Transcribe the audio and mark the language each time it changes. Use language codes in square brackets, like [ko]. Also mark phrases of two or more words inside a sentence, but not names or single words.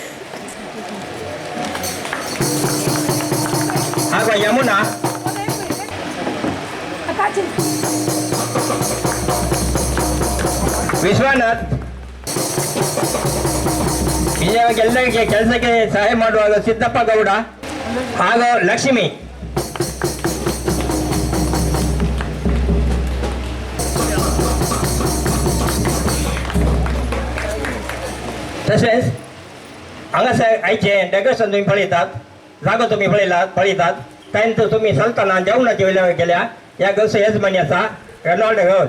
[kn] ಹಾಗೂ ಯಮುನಾ ವಿಶ್ವನಾಥ್ ಎಲ್ಲರಿಗೆ ಕೆಲಸಕ್ಕೆ ಸಹಾಯ ಮಾಡುವಾಗ ಸಿದ್ದಪ್ಪ ಗೌಡ ಹಾಗೂ ಲಕ್ಷ್ಮಿ [kok] तसेच हांगासर आयचे डेकोरेशन तुम्ही पळयतात, जागो तुम्ही पळयतात. त्यानंतर तुम्ही चलतना जेवणाची वेळेवर केल्या. या गावचो यजमानी आसा रेनॉल्ड रोड.